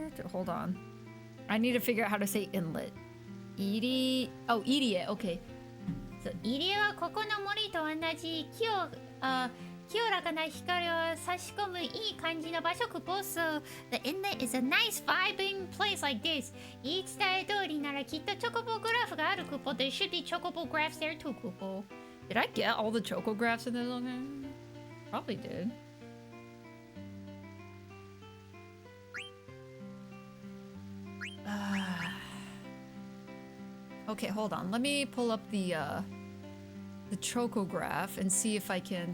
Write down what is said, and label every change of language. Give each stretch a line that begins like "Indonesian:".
English: Hold on. I need to figure out how to say inlet. Irie. Oh, Irie. Okay.
Japanese: そう入り江はここの森と同じ清らかな光を差し込むいい感じの場所クポ。
English: So the inlet is a nice vibing place like this.
Japanese: 言い伝え通りならきっとチョコボグラフがあるクポ。
English: There should be chocobo graphs there too クポ。 Did I get all the chocographs in this? Okay. Probably did. Okay, hold on. Let me pull up the chocograph and see if I can.